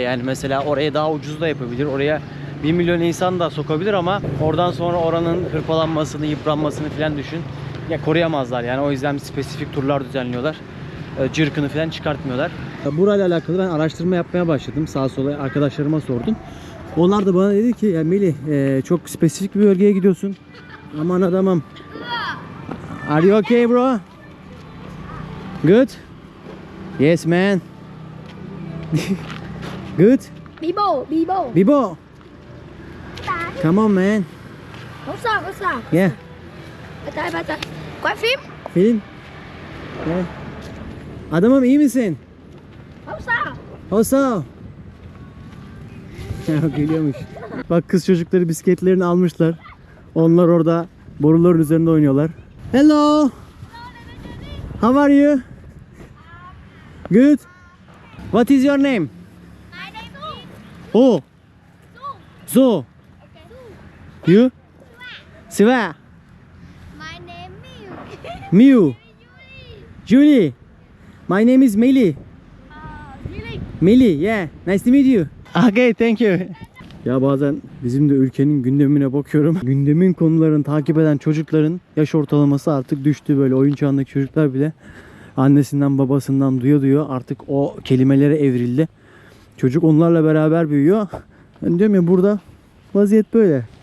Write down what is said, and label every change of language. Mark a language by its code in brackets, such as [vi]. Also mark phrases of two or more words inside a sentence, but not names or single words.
[tr] Yani mesela oraya daha ucuz da yapabilir. Oraya 1 milyon insan da sokabilir ama oradan sonra oranın hırpalanmasını, yıpranmasını falan düşün. Ya koruyamazlar yani, o yüzden spesifik turlar düzenliyorlar. Cırkını falan çıkartmıyorlar. Burayla alakalı ben araştırma yapmaya başladım. Sağa sola arkadaşlarıma sordum. Onlar da bana dedi ki ya Melih, çok spesifik bir bölgeye gidiyorsun. Aman adamım. [en] Are you okay bro? Good? Yes man. Good? Bibo, Bibo. Bibo. Come on man. [vi] Không sao, không sao. [en] Yeah. [vi] Bà tay. Quay phim. [en] Film. Yeah. [tr] Adamım iyi misin? [vi] Không sao. [tr] Osa. Geliyormuş. Bak, kız çocukları bisikletlerini almışlar. Onlar orada boruların üzerinde oynuyorlar. [en] Hello. How are you? Good. What is your name? My name is Oh. Zo. You? Siva. My name is Miu. Julie. My name is Meli. Lily. Meli, yeah. Nice to meet you. Okay, thank you. [tr] Ya bazen bizim de ülkenin gündemine bakıyorum. Gündemin konularını takip eden çocukların yaş ortalaması artık düştü. Böyle oyun çağındaki çocuklar bile annesinden babasından duyuyor artık o kelimelere evrildi. Çocuk onlarla beraber büyüyor. Ben diyorum ya, burada vaziyet böyle.